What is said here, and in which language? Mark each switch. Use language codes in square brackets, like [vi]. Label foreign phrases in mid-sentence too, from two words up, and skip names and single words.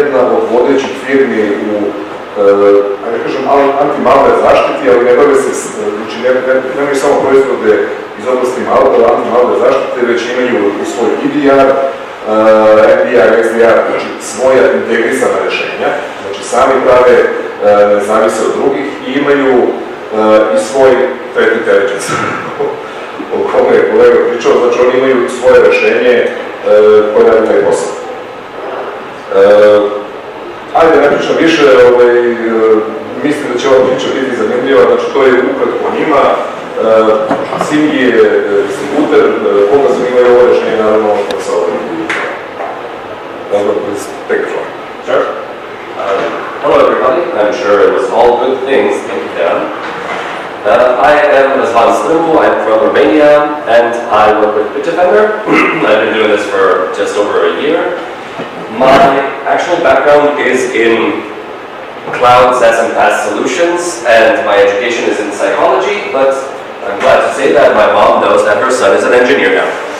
[bs] jedna od vodećih firmi u, ajde kažem, anti-malware zaštiti, ali ne bave se, znači nemaju samo proizvode iz oblasti anti-malware zaštite, već imaju u svoj EDR, NDR, SDR, znači svoja integrisana rješenja, znači sami prave, ne zavise od drugih i imaju i svoj [en] threat intelligence, [bs] o kome je kolega pričao, znači oni imaju svoje rješenje koje radi taj posao. Ajde, ne pričam više, mislim da će ova priča biti zanimljiva, znači to je ukratko o njima. CIO je distributer, koga zanimaju ovo rješenje, naravno da se ovo [en] take it from. Sure. Hello everybody, I'm sure it was all good things, thank you Dan. I am Razvan Strambu, I'm from Romania, and I work with Bitdefender. I've been doing this for just over a year. My actual background is in cloud SaaS and PaaS solutions, and my education is in psychology, but I'm glad to say that my mom knows that her son is an engineer now.